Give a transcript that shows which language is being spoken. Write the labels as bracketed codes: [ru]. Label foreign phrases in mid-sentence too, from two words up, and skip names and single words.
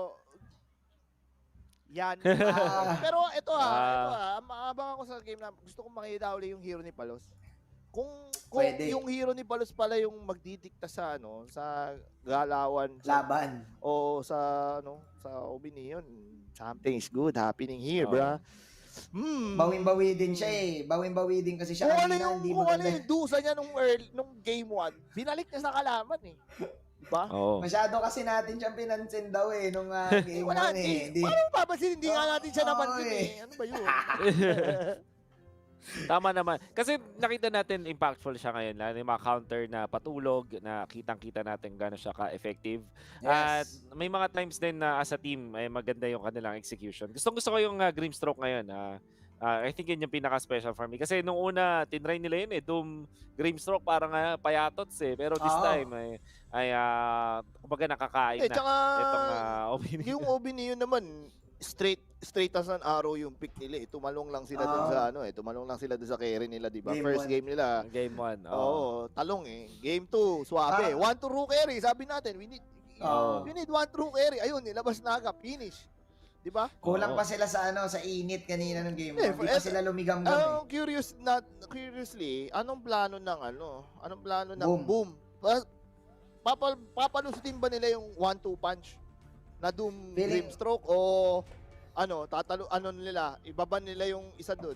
[tl] Yan. Pero ito maabangan ko sa game na gusto kong makita ulit yung hero ni Palos. Kung yung hero ni Palos pala yung magdidikta sa sa galawan, laban o sa sa [en] OB Neon, something is good happening here, bro. [tl] Bawing-bawi din siya eh. Bawing-bawi din kasi siya kanina, hindi maganda. Ano yung dusa niya nung game 1, binalik niya sa kalaban eh. Diba? Masyado kasi natin siyang pinansin daw eh nung game 1 eh. Paano papansin? Hindi nga natin siya napansin eh. Ano ba yun? Tama naman. Kasi nakita natin impactful siya ngayon. Yung mga counter na patulog, na kitang-kita natin gano'n siya ka-effective. At may mga times din na [en] as a team, [tl] ay maganda yung kanilang execution. Gusto ko yung Grimstroke ngayon. [en] I think [tl] yun yung pinaka-special [en] for me. [tl] Kasi nung una, tinry nila yun Doom Grimstroke parang payatots eh. Pero [en] this time [tl] ay kumbaga nakakain na itong OB Neon. Yung OB Neon naman, [en] straight straight as an arrow [tl] yung pick nila eh. Tumalong lang sila dun sa tumalong lang sila dun sa carry nila, di ba? Game First 1. game nila. Game 1. Oo, talong eh. Game 2, swabe. [en] 1 to true carry, [tl] sabi natin, [en] we need 1 true carry. [tl] Ayun, nilabas na agad, finish. Di ba? Kulang pa sila sa sa init kanina ng game 1. Hindi pa sila lumigamgam Curiously, anong plano ng boom? Papalusutin ba nila yung 1-2 punch na Doom Grimstroke o nila, ibaba nila yung isa doon.